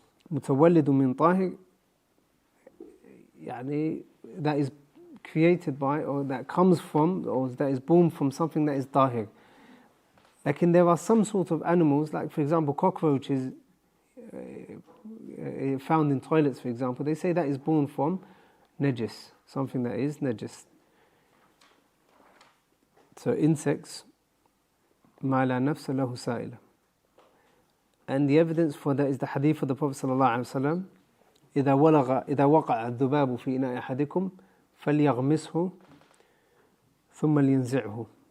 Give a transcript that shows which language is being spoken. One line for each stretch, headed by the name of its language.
Arabic: متولد من طاهر, يعني
English: that is created by, or that comes from, or that is born from something that is tahir. Like there are some sort of animals, like for example cockroaches found in toilets, for example, they say that is born from najis, something that is najis. So insects,
Arabic: ما لا نفس له سائلة.
English: And the evidence for that is the hadith of the Prophet ﷺ,
Arabic: إذا وقع الذباب في إناء أحدكم فليغمسه ثم لينزعه.